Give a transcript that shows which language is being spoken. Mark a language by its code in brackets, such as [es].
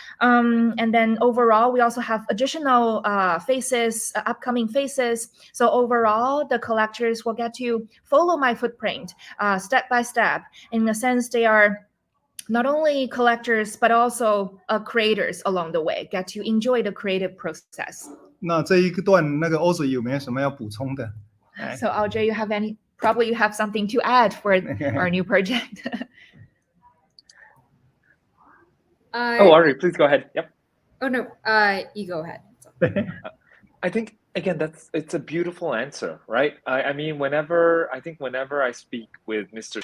[en] And then overall, we also have additional phases, upcoming phases. So overall, the collectors will get to follow my footprint step by step. In a sense, they are not only collectors, but also creators along the way, get to enjoy the creative process. [zh] 那这一段那个 Audrey 有没有什么要补充的？ [en] So Audrey, you have any probably you have something to add for our new project. Audrey, please go ahead. Yep. Oh no, you go ahead. I think again it's a beautiful answer, right? I mean, whenever I speak with Mr.